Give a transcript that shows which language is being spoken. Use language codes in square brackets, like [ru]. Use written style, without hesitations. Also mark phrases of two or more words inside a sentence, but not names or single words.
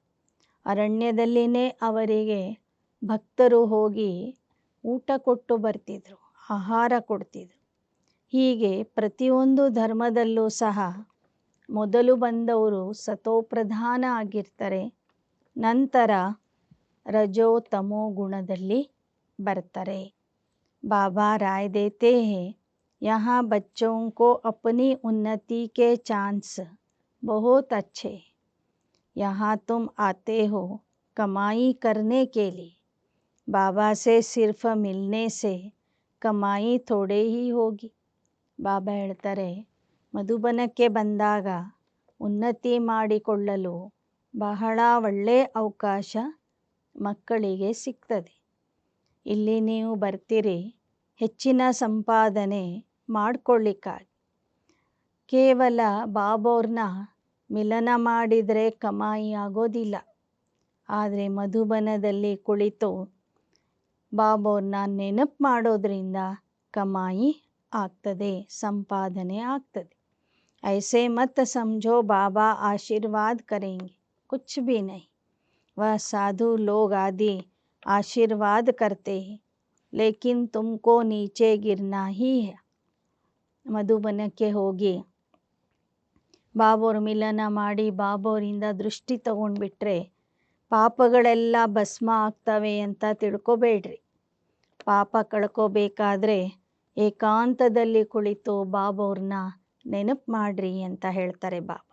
[kn] ಅರಣ್ಯದಲ್ಲಿನೇ ಅವರಿಗೆ ಭಕ್ತರು ಹೋಗಿ ಊಟ ಕೊಟ್ಟು ಬರ್ತಿದ್ರು, ಆಹಾರ ಕೊಡ್ತಿದ್ರು. ಹೀಗೆ ಪ್ರತಿಯೊಂದು ಧರ್ಮದಲ್ಲೂ ಸಹ ಮೊದಲು ಬಂದವರು ಸತೋಪ್ರಧಾನ ಆಗಿರ್ತಾರೆ, ನಂತರ ರಜೋ ತಮೋ ಗುಣದಲ್ಲಿ ಬರ್ತಾರೆ. [hi] बाबा राय देते हैं, यहाँ बच्चों को अपनी उन्नति के चांस बहुत अच्छे. यहाँ तुम आते हो कमाई करने के लिए. बाबा से सिर्फ मिलने से कमाई थोड़े ही होगी. [kn] ಬಾಬಾ ಹೇಳ್ತಾರೆ, ಮಧುಬನಕ್ಕೆ ಬಂದಾಗ ಉನ್ನತಿ ಮಾಡಿಕೊಳ್ಳಲು ಬಹಳ ಒಳ್ಳೆಯ ಅವಕಾಶ ಮಕ್ಕಳಿಗೆ ಸಿಗ್ತದೆ. ಇಲ್ಲಿ ನೀವು ಬರ್ತೀರಿ ಹೆಚ್ಚಿನ ಸಂಪಾದನೆ ಮಾಡಿಕೊಳ್ಳಿಕ್ಕಾಗಿ. ಕೇವಲ ಬಾಬೋರ್ನ ಮಿಲನ ಮಾಡಿದರೆ ಕಮಾಯಿ ಆಗೋದಿಲ್ಲ. ಆದರೆ ಮಧುಬನದಲ್ಲಿ ಕುಳಿತು ಬಾಬೋರ್ನ ನೆನಪು ಮಾಡೋದ್ರಿಂದ ಕಮಾಯಿ ಆಗ್ತದೆ, ಸಂಪಾದನೆ ಆಗ್ತದೆ. [hi] ऐसे मत समझो बाबा आशीर्वाद करेंगे, कुछ भी नहीं. वह साधु लोग आदि आशीर्वाद करते हैं, लेकिन तुमको नीचे गिरना ही है. [kn] ಮಧುಬನಕ್ಕೆ ಹೋಗಿ ಬಾಬೋರ್ ಮಿಲನ ಮಾಡಿ ಬಾಬೋರಿಂದ ದೃಷ್ಟಿ ತಗೊಂಡ್ಬಿಟ್ರೆ ಪಾಪಗಳೆಲ್ಲ ಭಸ್ಮ ಆಗ್ತವೆ ಅಂತ ತಿಳ್ಕೊಬೇಡ್ರಿ. ಪಾಪ ಕಳ್ಕೋಬೇಕಾದ್ರೆ ಏಕಾಂತದಲ್ಲಿ ಕುಳಿತು ಬಾಬೋರ್ನ ನೆನಪು ಮಾಡ್ರಿ ಅಂತ ಹೇಳ್ತಾರೆ ಬಾಬಾ.